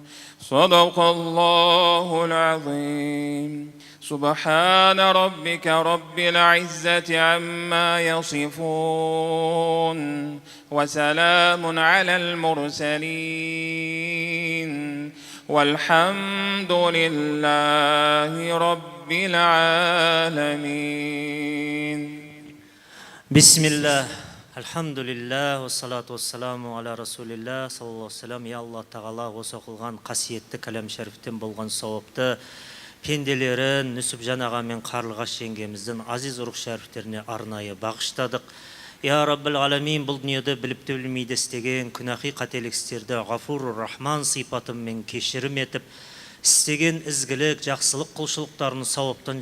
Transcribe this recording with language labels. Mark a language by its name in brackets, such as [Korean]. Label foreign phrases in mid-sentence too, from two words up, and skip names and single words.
[Arabic] صدق الله العظيم سبحان ربك رب العزة عما يصفون وسلام على المرسلين والحمد لله رب العالمين بسم الله الحمد لله والصلاة والسلام على رسول الله صلى الله عليه وسلم. [Kazakh] Я Алла тағала осы оқылған қасиетті кәлем шәріфтен болған сауапты пенделерін Нүсіпжан аға мен Қарлығаш жеңгеміздің азиз рух шәріфтеріне арнайы бағыштадық. [Arabic] يا رب العالمين, [Kazakh] бұл дүниеде біліп білмейді істеген күнәхи қателік істерді Ғафур Рахман сипатымен кешірім етіп, істеген ізгілік, жақсылық құлшылықтарын сауаптан